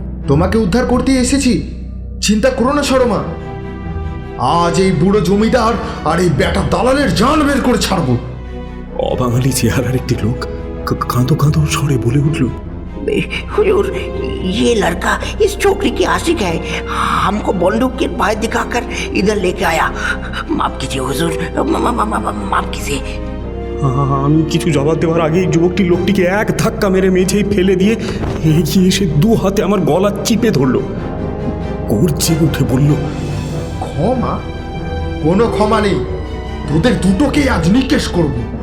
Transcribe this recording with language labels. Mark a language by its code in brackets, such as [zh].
[bn] তোমাকে উদ্ধার করতে এসেছি, চিন্তা করো না সরমা। আজ এই বুড়ো জমিদার আর এই বেটা দালালের জান বের করে ছাড়বো। অবাঙালি চেহারার একটি লোক কাঁদো কাঁদো স্বরে বলে উঠল, [hi] हुजूर, ये लड़का इस छोकरी की आशिक है, हमको बंदूक के बाएं दिखाकर इधर लेके आया। माफ कीजिए हुजूर, माफ कीजिए। [bn] আমি কিছু জবাব দেওয়ার আগেই যুবকটি লোকটিকে এক ধাক্কা মেরে মেঝেই ফেলে দিয়ে এগিয়ে এসে দু হাতে আমার গলা চিপে ধরল। গর্জে উঠে বলল, ক্ষমা? কোনো ক্ষমা নেই, তোদের দুটোকেই আজ নিকেশ করবো।